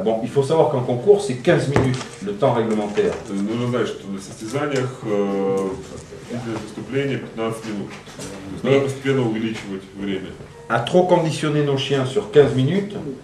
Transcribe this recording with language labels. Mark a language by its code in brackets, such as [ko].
[fr] Bon, il faut savoir qu'en concours, c'est 15 minutes, le temps réglementaire. [ru] Нужно знать, что на состязаниях длительное выступление 15 минут. То есть надо постепенно увеличивать время. [fr] À trop conditionner nos chiens sur 15 minutes,